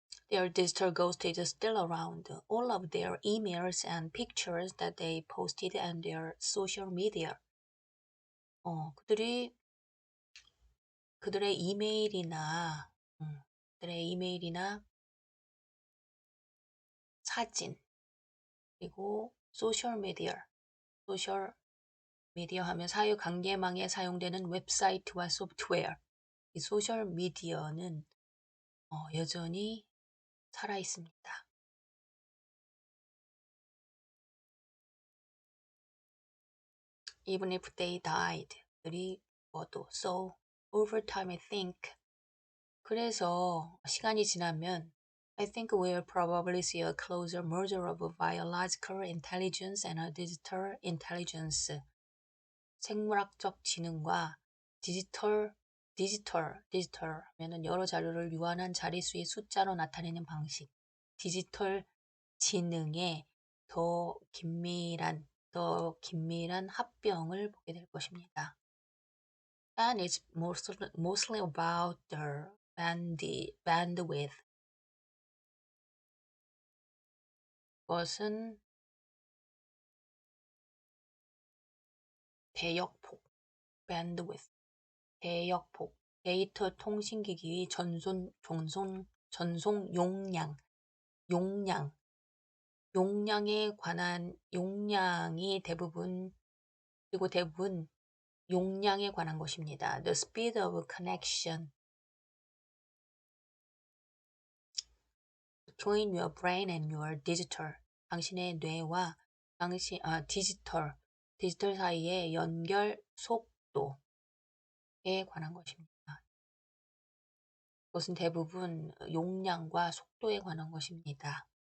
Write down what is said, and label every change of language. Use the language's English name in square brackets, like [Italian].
[English] Their digital ghost is still around. All of their emails and pictures that they posted on their social media. [Korean] 그들의 이메일이나 사진, 그리고 소셜 미디어 하면 사회관계망에 사용되는 웹사이트와 소프트웨어. 이 소셜 미디어는 여전히 살아 있습니다. [English] Even if they died, [Korean] 그들이 죽어도. [English] So, over time I think. [Korean] 그래서 시간이 지나면 [English] I think we'll probably see a closer merger of biological intelligence and a digital intelligence. [Korean] 생물학적 지능과 디지털 하면은 여러 자료를 유한한 자릿수의 숫자로 나타내는 방식. 디지털 지능의 더 긴밀한 합병을 보게 될 것입니다. [English] And it's mostly about the bandwidth. [Korean] 그것은 대역폭, bandwidth, 대역폭, 데이터 통신기기의 전송 용량에 관한 용량이 대부분 용량에 관한 것입니다. [English] The speed of connection between your brain and your digital. [Korean] 당신의 뇌와 디지털 사이의 연결 속도에 관한 것입니다. 그것은 대부분 용량과 속도에 관한 것입니다.